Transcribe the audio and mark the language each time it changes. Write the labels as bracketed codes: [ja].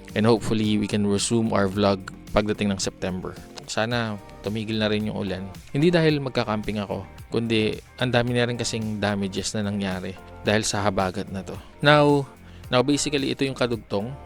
[en] And hopefully, we can resume our vlog [tl] pagdating ng [en] September. [tl] Sana tumigil na rin yung ulan. Hindi dahil magka-camping ako, kundi ang dami na rin kasing damages na nangyari dahil sa habagat na to. [en] Now basically [tl] ito yung kadugtong.